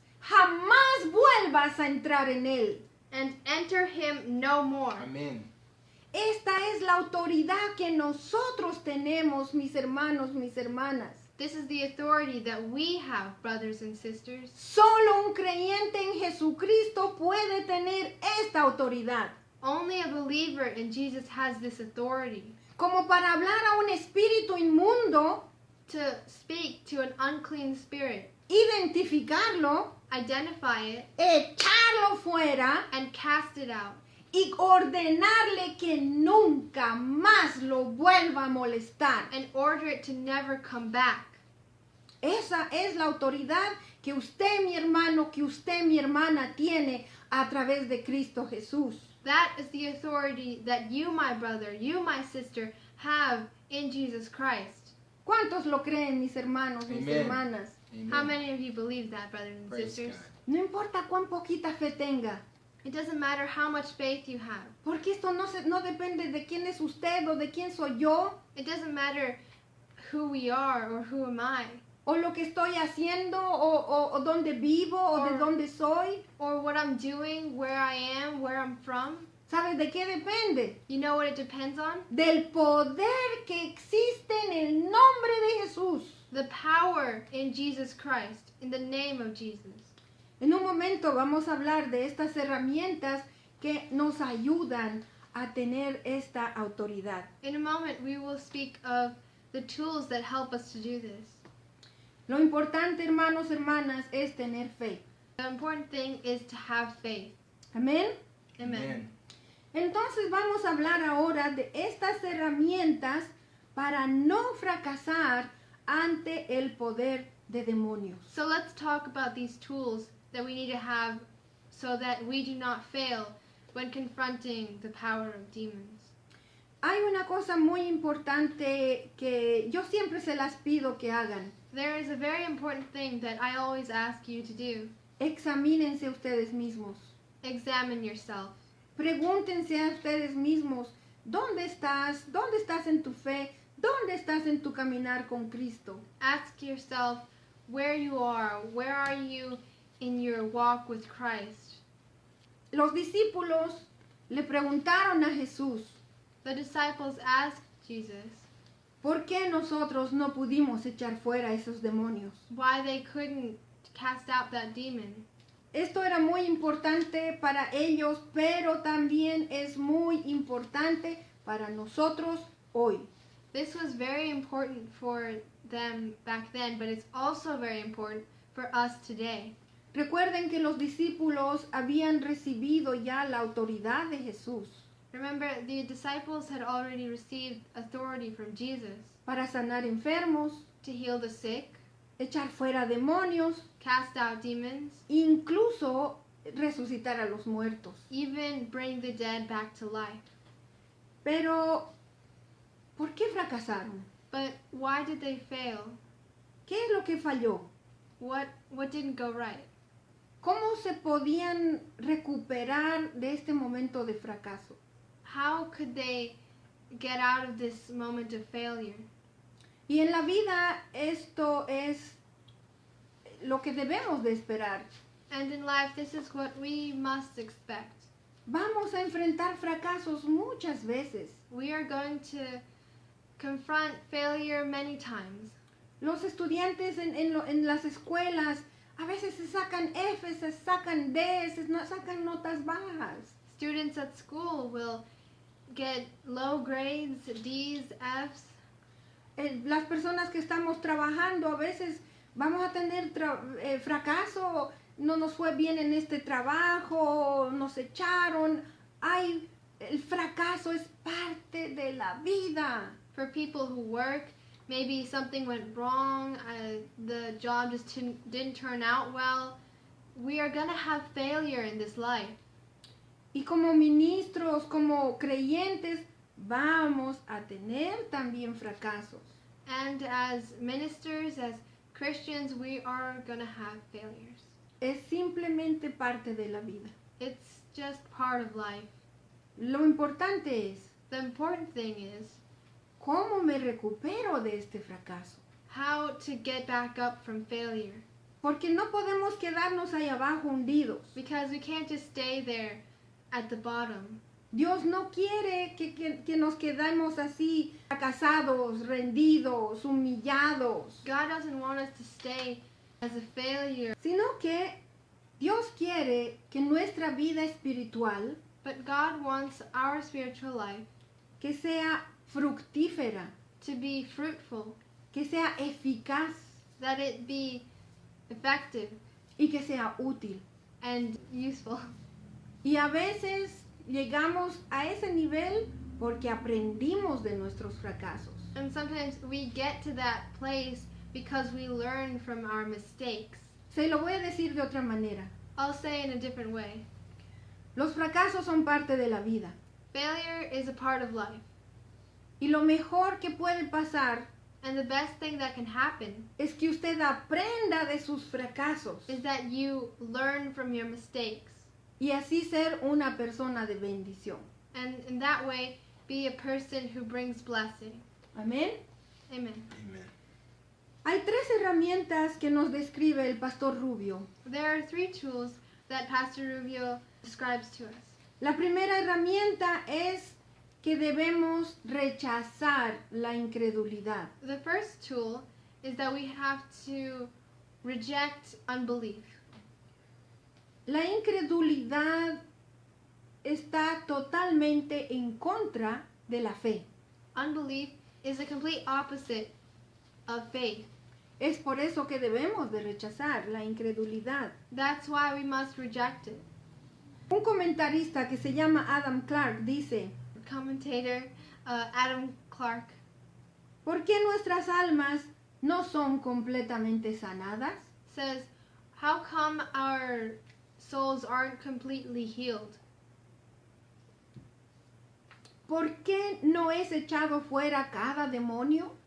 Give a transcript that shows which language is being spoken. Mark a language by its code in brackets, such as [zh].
[es] Jamás vuelvas a entrar en él. [en] And enter him no more. [es] Amén. Esta es la autoridad que nosotros tenemos, mis hermanos, mis hermanas. [en] This is the authority that we have, brothers and sisters. [es] Solo un creyente en Jesucristo puede tener esta autoridad. [en] Only a believer in Jesus has this authority [es] Como para hablar a un espíritu inmundo, [en] to speak to an unclean spirit, [es] identificarlo, [en] identify it, [es] echarlo fuera [en] and cast it out, [es] y ordenarle que nunca más lo vuelva a molestar. [en] and order it to never come back. [es] Esa es la autoridad que usted, mi hermano, que usted, mi hermana, tiene a través de Cristo Jesús. [en] That is the authority that you, my brother, you, my sister, have in Jesus Christ. [es] ¿Cuántos lo creen, mis hermanos, mis [en] Amen. [es] hermanas? [en] Amen. How many of you believe that, brothers and Praise sisters? God. [es] No importa cuán poquita fe tenga, [en] It doesn't matter how much faith you have. [es] porque esto no depende de quién es usted o de quién soy yo, [en] It doesn't matter who we are or who am I, [es] o lo que estoy haciendo, o dónde vivo, o de [en] Or- [es] dónde soy. [en] or what I'm doing, where I am, where I'm from. [es] ¿Sabes de qué depende? [en] You know what it depends on? [es] Del poder que existe en el nombre de Jesús. [en] The power in Jesus Christ, in the name of Jesus. [es] En un momento vamos a hablar de estas herramientas que nos ayudan a tener esta autoridad. [en] In a moment, we will speak of the tools that help us to do this. [es] Lo importante, hermanos, hermanas, es tener fe. [en] The important thing is to have faith. [es] Amén. [en] Amen. [es] Entonces vamos a hablar ahora de estas herramientas para no fracasar ante el poder de demonios. [en] So let's talk about these tools that we need to have so that we do not fail when confronting the power of demons. [es] Hay una cosa muy importante que yo siempre se las pido que hagan. [en] There is a very important thing that I always ask you to do. [es] Examínense ustedes mismos. [en] Examine yourself. [es] Pregúntense a ustedes mismos, ¿dónde estás? ¿Dónde estás en tu fe? ¿Dónde estás en tu caminar con Cristo? [en] Ask yourself where you are. Where are you in your walk with Christ? [es] Los discípulos le preguntaron a Jesús, [en] The disciples asked Jesus [es] ¿por qué nosotros no pudimos echar fuera esos demonios? [en] why they couldn't cast out that demon. [es] Esto era muy importante para ellos, pero también es muy importante para nosotros hoy. [en] This was very important for them back then, but it's also very important for us today. [es] Recuerden que los discípulos habían recibido ya la autoridad de Jesús [en] Remember, the disciples had already received authority from Jesus [es] para sanar enfermos, [en] to heal the sick, [es] echar fuera demonios, [en] cast out demons, [es] incluso resucitar a los muertos. [en] even bring the dead back to life. [es] Pero, ¿por qué fracasaron? [en] But why did they fail? [es] ¿Qué es lo que falló? [en] What didn't go right? [es] ¿Cómo se podían recuperar de este momento de fracaso? [en] How could they get out of this moment of failure? [es] Y en la vida esto es lo que debemos de esperar. [en] And in life, this is what we must expect. [es] Vamos a enfrentar fracasos muchas veces. [en] We are going to confront failure many times. [es] Los estudiantes en las escuelas a veces se sacan Fs, se sacan Ds, sacan notas bajas. [en] Students at school will get low grades, Ds, Fs. [es] Las personas que estamos trabajando a veces vamos a tener fracaso, no nos fue bien en este trabajo, nos echaron. El fracaso es parte de la vida. [en] For people who work, maybe something went wrong, the job just didn't turn out well. We are going to have failure in this life. [es] Y como ministros, como creyentes, vamos a tener también fracasos. [en] And as ministers, as Christians, we are going to have failures. [es] Es simplemente parte de la vida. [en] It's just part of life. [es] Lo importante es, [en] The important thing is [es] ¿cómo me recupero de este fracaso? [en] how to get back up from failure. [es] Porque no podemos quedarnos ahí abajo hundidos. [en] Because we can't just stay there at the bottom. [es] Dios no quiere que nos quedemos así, fracasados, rendidos, humillados, [en] God doesn't want us to stay as a failure, [es] sino que Dios quiere que nuestra vida espiritual, [en] but God wants our spiritual life [es] que sea fructífera, [en] to be fruitful, [es] que sea eficaz [en] that it be effective [es] y que sea útil. [en] and useful. [es] Y a veces llegamos a ese nivel porque aprendimos de nuestros fracasos. [en] And sometimes we get to that place because we learn from our mistakes. [es] Se lo voy a decir de otra manera. [en] I'll say in a different way. [es] Los fracasos son parte de la vida. [en] Failure is a part of life. [es] Y lo mejor que puede pasar [en] And the best thing that can happen [es] es que usted aprenda de sus fracasos [en] is that you learn from your mistakes. [es] y así ser una persona de bendición. [en] And in that way, be a person who brings blessing. [es] Amén. [en] Amen. Amen. [es] Hay 3 herramientas que nos describe el pastor Rubio. [en] There are 3 tools that Pastor Rubio describes to us. [es] La primera herramienta es que debemos rechazar la incredulidad. [en] The first tool is that we have to reject unbelief. [es] La incredulidad está totalmente en contra de la fe. [en] Unbelief is the complete opposite of faith. [es] Es por eso que debemos de rechazar la incredulidad. [en] That's why we must reject it. [es] Un comentarista que se llama Adam Clark dice, [en] Commentator Adam Clark [es] ¿por qué nuestras almas no son completamente sanadas? [en] says, how come our souls aren't completely healed? [es] ¿Por qué no es echado fuera cada demonio?